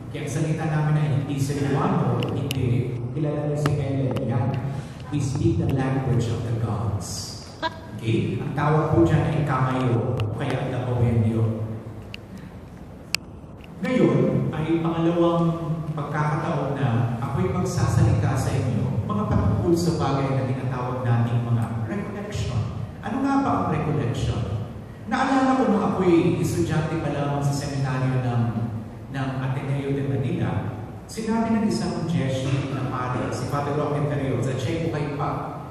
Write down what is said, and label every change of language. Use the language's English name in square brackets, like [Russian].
[Filipino] Kaya ang salita namin ay hindi Cebuano, hindi. Kilala niyo si Ellen, yan. [English] We speak the language of the gods. Okay? [Filipino] Ang tawag po dyan ay Kamayo, o kaya Dabawenyo. Ngayon ay pangalawang pagkakataon na ako'y magsasalita sa inyo mga patungkol sa bagay na tinatawag nating mga recollection. Ano nga ba ang recollection? Naalala ko nung ako'y estudyante pa lamang sa seminaryo ng Ateneo de Manila, sinabi ng isang Jesuit na pare, si Father Erwin Torres, at siya'y bukay pa.